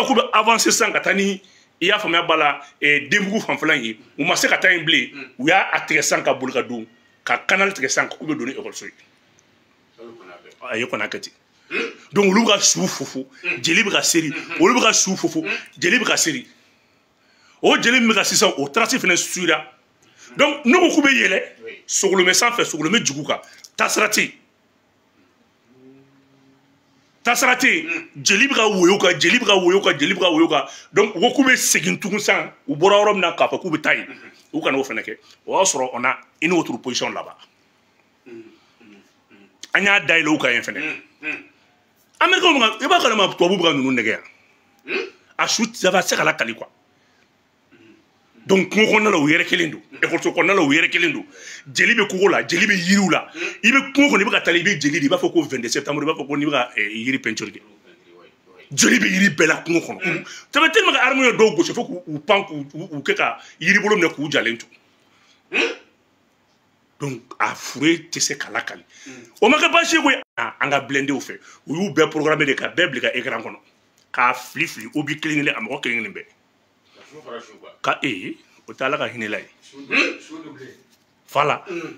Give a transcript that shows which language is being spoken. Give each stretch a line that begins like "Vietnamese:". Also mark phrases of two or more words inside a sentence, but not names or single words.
Bambara: k'u bɛ avancer sisan ka taa ni i y'a faamuya b'a la denbugu fanfɛla in ye u ma se ka taa yen bilen u y'a tigɛ sisan ka boli ka don ka canal tigɛ sisan k'u bɛ don ni ekɔliso ye a ye kɔni a kɛ ten donc olu bɛ ka su fufu jeli bɛ ka seri olu bɛ ka su fufu jeli bɛ ka seri o jeli min bɛ ka sisan o trace fana suira donc ne ko k'u bɛ yɛlɛ sogolomɛ sanfɛ sogolomɛ jugu kan tasira tɛ yen tasira tɛ yen jeli bɛ ka woyo kan jeli bɛ ka woyo kan jeli bɛ ka woyo kan donc u ko k'u bɛ segin tugun san u bɔra yɔrɔ min na k'a fɔ k'u bɛ taa yen u kana o fana kɛ o y'a sɔrɔ
French: on a une autre position là-bas
Bambara: an y'a dayɛlɛ u kan yen fana américains bɛ ka i b'a kalama tubabuw bɛ ka ninnu nɛgɛ yan a su saba se ka lakali quoi donc kungo kɔnɔna la u yɛrɛ kelen don ekɔliso kɔnɔna la u yɛrɛ kelen don jeli bɛ kogo la jeli bɛ yiriw la i bɛ kungo kɔnɔ i bɛ ka taa i bɛ jeli de i b'a fɔ ko 22 septembre i b'a fɔ ko n'i bɛ ka yiri peinture kɛ jeli bɛ yiri bɛɛ la kungo kɔnɔ
French: ça fait tellement que armes
Bambara: ye dɔw gosi fo k'u pan k'u kɛ ka yiri bolo minɛ k'u jalen to donc a fure tɛ se ka lakali o ma kɛ baasi ye koyi an ka blendew fɛ u y'u bɛɛ programme de ka bɛɛ bila ka écran kɔnɔ k'a fili fili o bi kelen kelen a mɔgɔ kelen kelen bɛɛ ka o tɛ ala ka hinɛ la ye fala